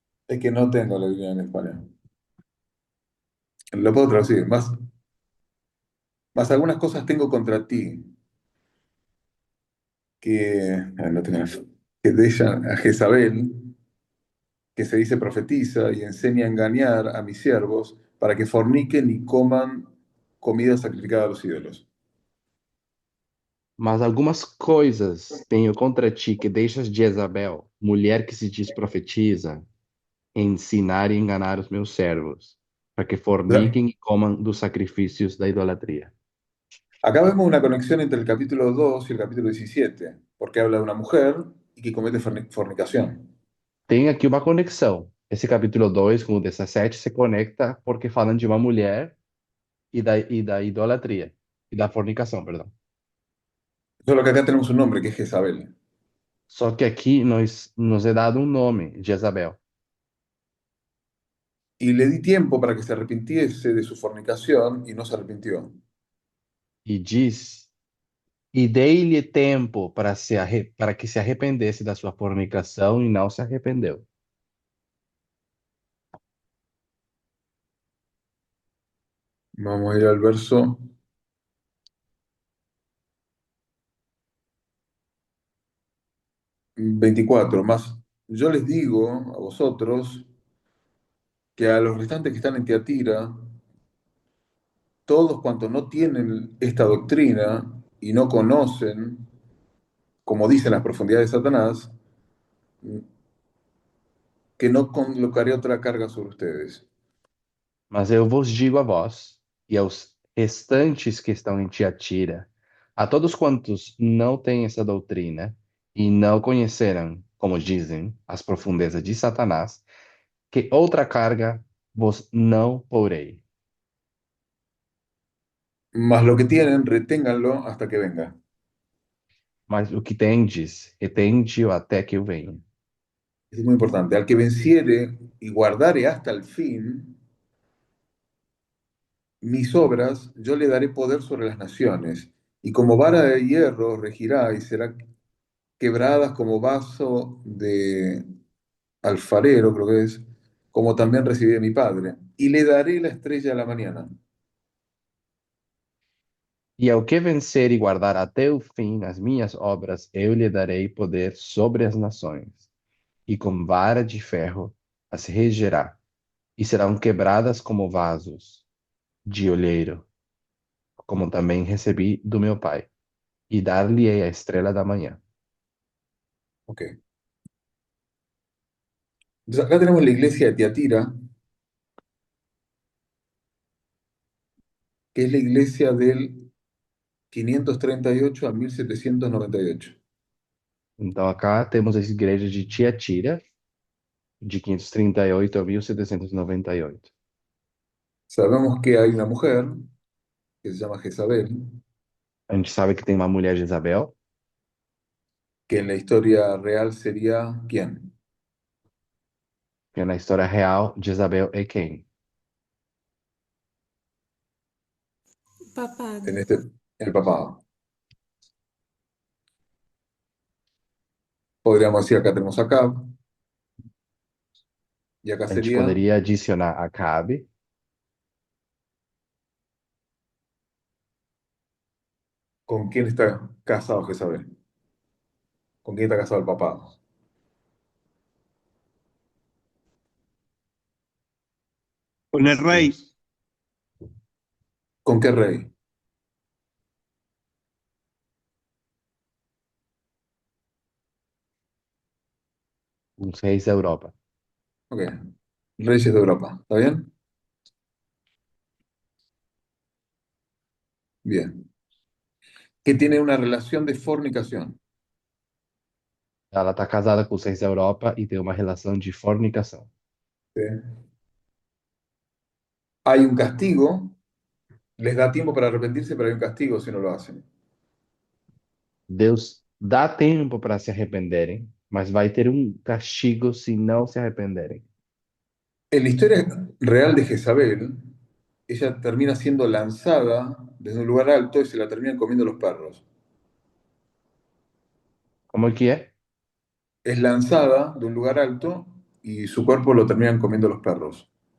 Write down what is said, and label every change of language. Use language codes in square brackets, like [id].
[es] Es que no tengo la Biblia en español. Lo puedo traducir. Más algunas cosas tengo contra ti. no tengo que dejan a Jezabel, que se dice profetiza y enseña a engañar a mis siervos para que forniquen y coman comida sacrificada a los ídolos. [pt] Mas algumas coisas tenho contra ti que deixas Jezabel, mulher que se diz profetiza, ensinar e enganar os meus servos, para que [es] O sea, [pt] forniquem e comam dos sacrifícios da idolatria. [es] acá vemos una conexión entre el capítulo 2 y el capítulo 17, porque habla de una mujer y que comete fornicación. [pt] Tem aqui uma conexão. Esse capítulo 2 com o 17 se conecta porque falam de uma mulher e da idolatria, e da fornicação, perdão. [es] Solo que acá tenemos un nombre, que es Jezabel. [pt] Só que aqui nos é dado um nome, Jezabel. [es] Y le di tiempo para que se arrepintiese de su fornicación y no se arrepintió. [pt] E diz, e dei-lhe tempo para que se arrependesse da sua fornicação e não se arrependeu. [es] Vamos a ir al verso 24. Más, yo les digo a vosotros que a los restantes que están en Tiatira, todos cuantos no tienen esta doctrina y no conocen, como dicen las profundidades de Satanás, que no colocaré otra carga sobre ustedes. [pt] Mas eu vos digo a vós e aos restantes que estão em Tiatira, a todos quantos não têm essa doutrina e não conheceram, como dizem, as profundezas de Satanás, que outra carga vos não porei. [es] Mas lo que tienen, reténganlo hasta que venga. [pt] Mas o que tendes, retende-o até que eu venha. [es] Es muy importante. Al que venciere y guardare hasta el fin mis obras, yo le daré poder sobre las naciones, y como vara de hierro regirá y será quebradas como vaso de alfarero, creo que es, como también recibí de mi Padre. Y le daré la estrella de la mañana. [pt] E ao que vencer e guardar até o fim as minhas obras, eu lhe darei poder sobre as nações, e com vara de ferro as regerá, e serão quebradas como vasos de olheiro, como também recebi do meu Pai, e dar-lhe-ei a estrela da manhã. Ok. [es] Entonces acá tenemos la iglesia de Tiatira, que es la iglesia del 538 a 1798. [pt] Então, acá temos as igrejas de Tiatira, de 538 a 1798. [es] Sabemos que hay una mujer que se llama Jezabel, [pt] A gente sabe que tem uma mulher Jezabel, [es] que en la historia real sería ¿quién? [pt] que na história real, Jezabel é quem? [es] Papado. En este, el papado. Podríamos decir acá tenemos a Acab, y acá [pt] A gente [es] sería [pt] poderia adicionar Acabe, [es] ¿con quién está casado Jezabel? ¿Con quién está casado el papado? Con el rey. ¿Con qué rey? [pt] os reis da Europa. [es] Ok. Reyes de Europa. ¿Está bien? Bien. Que tiene una relación de fornicación. [pt] Ela está casada com os reis da Europa e tem uma relação de fornicação. [es] ¿Sí? Hay un castigo, les da tiempo para arrepentirse, pero hay un castigo si no lo hacen. [pt] Deus dá tempo para se arrependerem, mas vai ter um castigo se não se arrependerem. [es] En la historia real de Jezabel, ella termina siendo lanzada desde un lugar alto y se la terminan comiendo los perros. [pt] Como que é? [es] Es lanzada de un lugar alto y su cuerpo lo terminan comiendo los perros.